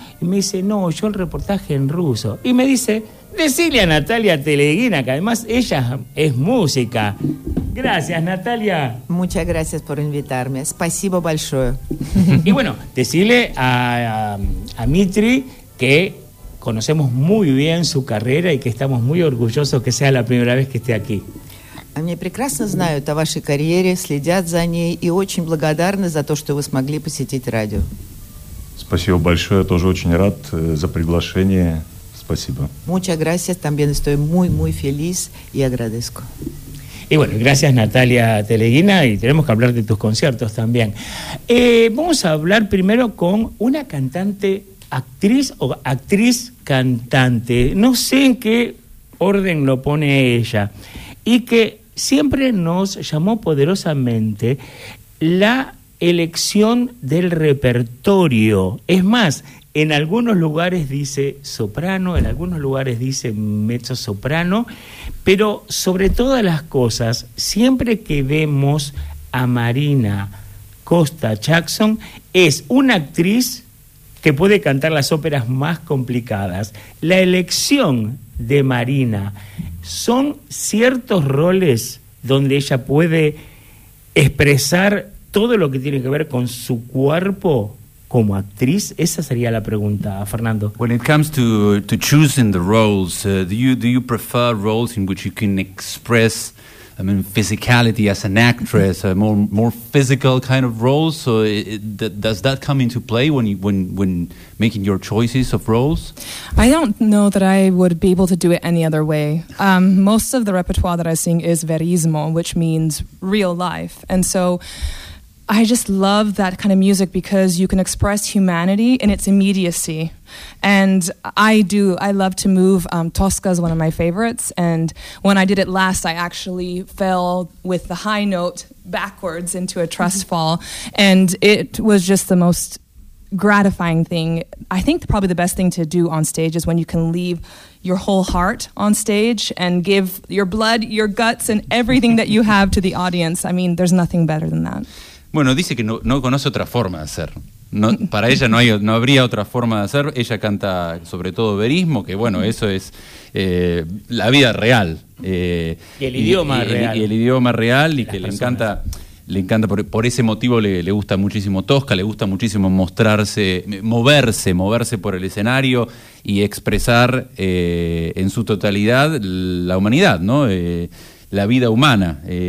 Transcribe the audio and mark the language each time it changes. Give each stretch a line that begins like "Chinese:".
Spanish: y me dice, no, yo el reportaje en ruso. Y me dice, decile a Natalia Teleguina, que además ella es música. Gracias, Natalia. Muchas gracias por invitarme.
Russian: Спасибо большое.
Spanish: Y bueno, decile a Mitri que conocemos muy bien su carrera y que estamos muy orgullosos que sea la primera vez que esté aquí.
Russian: Они прекрасно знают о вашей карьере, следят за ней и очень благодарны за то, что вы смогли посетить радио. Спасибо большое, я тоже очень рад за приглашение. Спасибо.
Spanish: Muchas gracias, también estoy muy, muy feliz y agradezco. Y bueno, gracias Natalia Teleguina, y tenemos que hablar de tus conciertos también. Vamos a hablar primero con una cantante, actriz o actriz-cantante. No sé en qué orden lo pone ella. Y que siempre nos llamó poderosamente la elección del repertorio. Es más, en algunos lugares dice soprano, en algunos lugares dice mezzo-soprano, pero sobre todas las cosas, siempre que vemos a Marina Costa Jackson, es una actriz que puede cantar las óperas más complicadas. La elección de Marina, ¿son ciertos roles donde ella puede expresar todo lo que tiene que ver con su cuerpo como actriz? Esa sería la pregunta, Fernando.
English: When it comes to choosing the roles, do you prefer roles in which you can express, I mean, physicality as an actress, a more physical kind of roles? So does that come into play when making your choices of roles? I don't know that I would be able to do it any other way. Most of the repertoire that I sing is verismo, which means real life. And so I just love that kind of music because you can express humanity in its immediacy. And I do, I love to move. Tosca is one of my favorites. And when I did it last, I actually fell with the high note backwards into a trust fall. And it was just the most gratifying thing. I think probably the best thing to do on stage is when you can leave your whole heart on stage and give your blood, your guts, and everything that you have to the audience. I mean, there's nothing better than that.
Spanish: Bueno, dice que no conoce otra forma de hacer. No, para ella no habría otra forma de hacer. Ella canta sobre todo verismo, que bueno, eso es la vida real. Y el idioma real, y que personas. le encanta por ese motivo le gusta muchísimo Tosca, le gusta muchísimo mostrarse, moverse por el escenario y expresar en su totalidad la humanidad, ¿no? La vida humana.